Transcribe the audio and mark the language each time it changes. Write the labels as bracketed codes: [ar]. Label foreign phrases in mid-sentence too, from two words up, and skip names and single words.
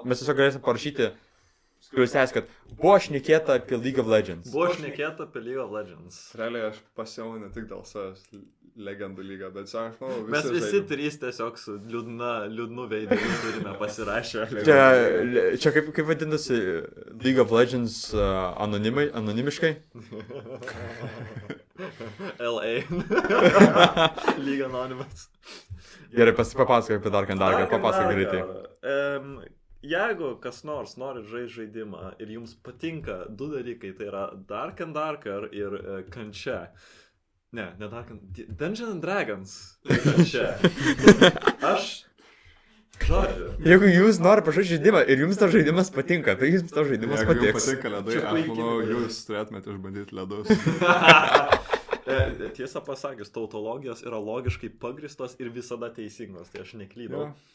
[lt] Mes tiesiog galėsim parašyti, kuris tęs, kad buvo šnekėta apie League of Legends. Buvo šnekėta apie League of Legends. Realiai aš pasiėmiau ne tik dėl savęs legendų lygą, bet aš manau, mes visi trys tiesiog su liūdnu veidu turime pasirašę. Čia kaip vadinasi League of Legends anonimiškai? LA. League Anonymous. Gerai, papasakok apie Dark and Darker, papasakok greitai. Jeigu kas nors nori žaidimą ir jums patinka du dalykai, tai yra Dark and Darker ir kančia. Ne Dark and... Dungeons and Dragons ir kančia. Žodžiu. Jeigu jūs nori pažaisti žaidimą ir jums tas žaidimas patinka, tai jums tas žaidimas patiks. Jeigu jums patinka ledai, aš manau, jūs turėtumėte išbandyti ledus. Tiesą pasakius, tautologijos yra logiškai pagristos ir visada teisingos, tai aš neklydau.